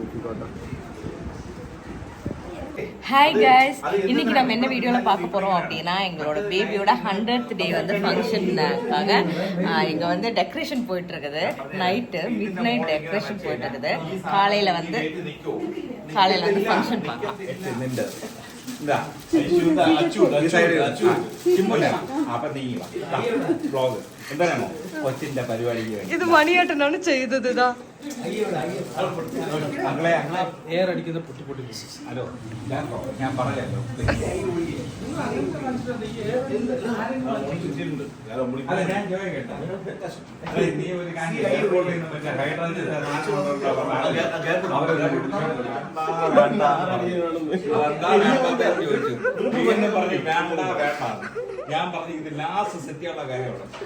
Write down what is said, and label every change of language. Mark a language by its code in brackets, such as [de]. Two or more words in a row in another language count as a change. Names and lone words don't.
[en] hi guys, [ta] இன்னைக்கு நம்ம என்ன வீடியோவில் பார்க்க போகிறோம் அப்படின்னா எங்களோட பேபியோட 100th டே வந்து ஃபங்க்ஷனுக்காக இங்கே வந்து டெக்கரேஷன் போயிட்டு இருக்குது. நைட்டு [en] mid night decoration [ta] போயிட்டு இருக்குது. காலையில் வந்து ஃபங்க்ஷன் பார்க்கலாம். [ml] ഇത് മണിയേട്ടനാണ് ചെയ്തത്. ഹലോ ഞാൻ പറഞ്ഞല്ലോ നീ ഒരു ഞാൻ പറഞ്ഞു ഇത് ലാസ്റ്റ് സെറ്റിയുള്ള കാര്യമാണ്.